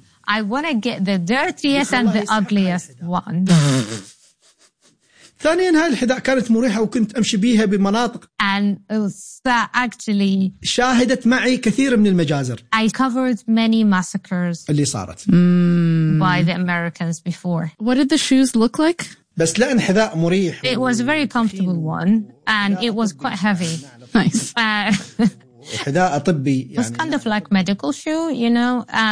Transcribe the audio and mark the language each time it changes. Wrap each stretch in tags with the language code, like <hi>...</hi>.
<en>I want to get the dirtiest and the ugliest one.</en> <ar>ثانياً هاي الحذاء كانت مريحة وكنت أمشي بيها بمناطق.</ar> <en>And that actually</en> <ar>شاهدت معي كثير من المجازر.</ar> <en>I covered many massacres</en> <ar>اللي صارت</ar> <en>by the Americans before. What did the shoes look like?</en> <ar>بس لأن حذاء مريح.</ar> <en>It was a very comfortable one and it was quite heavy. Nice.</en> <ar>حذاء طبي.</ar> <en>It's kind of like medical shoe, you know.</en>